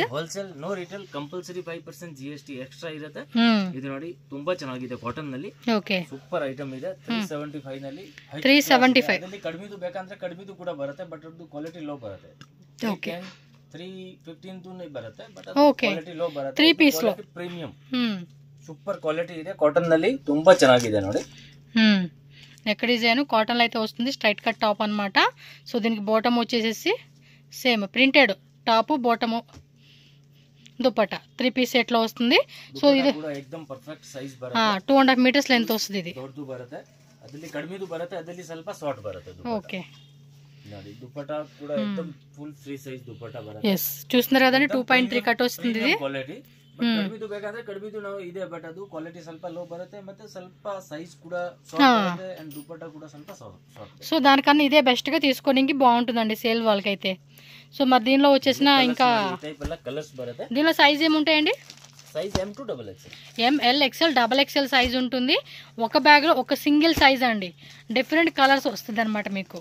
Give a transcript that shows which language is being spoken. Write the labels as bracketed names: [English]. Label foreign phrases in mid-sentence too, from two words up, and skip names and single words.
[English] wholesale, no retail, compulsory 5% GST extra ಇರುತ್ತೆ. [Kannada] ಇದು ನೋಡಿ ತುಂಬಾ ಚೆನ್ನಾಗಿದೆ, ಕಾಟನ್ ನಲ್ಲಿ. ಓಕೆ, [English] super item [Kannada] ಇದೆ. 375 ನಲ್ಲಿ 375 ಅದರಲ್ಲಿ ಕಡಿಮೆದು ಬೇಕಂದ್ರೆ ಕಡಿಮೆದು ಕೂಡ ಬರುತ್ತೆ, ಬಟ್ ಅದು [English] quality low [Kannada] ಬರುತ್ತೆ. ಓಕೆ, 315 ದು ಬರುತ್ತೆ, ಬಟ್ ಅದು [English] quality low [Kannada] ಬರುತ್ತೆ. [English] 3 piece low premium, super quality [Kannada] ಇದೆ. కాటన్ ನಲ್ಲಿ ತುಂಬಾ ಚೆನ್ನಾಗಿದೆ ನೋಡಿ. [English] neck design [Telugu] కాటన్ లో అయితే వస్తుంది. [English] straight cut top [Telugu] అన్నమాట. సో దీనికి బాటమ్ వచ్చేసేసి [English] same printed top, bottom, dupatta 3 piece set [Telugu] లో వస్తుంది. సో ఇది [Kannada] ಕೂಡ एकदम [English] perfect size [Kannada] ಬರುತ್ತೆ. [Telugu] 2.5 [English] meters length [Telugu] వస్తుంది. ఇది [Kannada] ದೊಡ್ಡದು ಬರುತ್ತೆ, ಅದರಲ್ಲಿ ಕಡಿಮೆದು ಬರುತ್ತೆ, ಅದರಲ್ಲಿ ಸ್ವಲ್ಪ ಶಾರ್ಟ್ ಬರುತ್ತೆ. [Telugu] ఓకే, [Kannada] ನೋಡಿ ದುಪಟ್ಟಾ ಕೂಡ एकदम [English] full free size [Kannada] ದುಪಟ್ಟಾ ಬರುತ್ತೆ. [English] yes, [Telugu] చూస్తున్నారు కదండి. 2.3 కట్ వస్తుంది. ఇది [Kannada] ಕ್ವಾಲಿಟಿ ಕಡಿಮೆದು ಬೇಕಾದ್ರೆ ಕಡಿಮೆದು ನಾವು ಇದೆ, ಬಟ್ ಅದು ಕ್ವಾಲಿಟಿ ಸ್ವಲ್ಪ ಲೋ ಬರುತ್ತೆ, ಮತ್ತೆ ಸ್ವಲ್ಪ ಸೈಜ್ ಕೂಡ ಶಾರ್ಟ್ ಬರುತ್ತೆ, ಅಂಡ್ ದುಪಟ್ಟಾ కూడా ಸ್ವಲ್ಪ ಶಾರ್ಟ್. [Telugu] సో దానికన్నా ఇదే బెస్ట్ గా తీసుకోవడానికి బాగుంటుందండి సేల్ వాళ్ళకైతే. సో మరి దీనిలో వచ్చేసిన ఇంకా టైప్ అలా కలర్స్ బರುತ್ತೆ. దీనిలో సైజ్ ఏముంటాయండి? [English] size M to XXL, [Telugu] ML XL XXL సైజ్ ఉంటుంది. ఒక బ్యాగ్ లో ఒక [English] single size [Telugu] అండి, [English] different colours [Telugu] వస్తుంది అనమాట మీకు.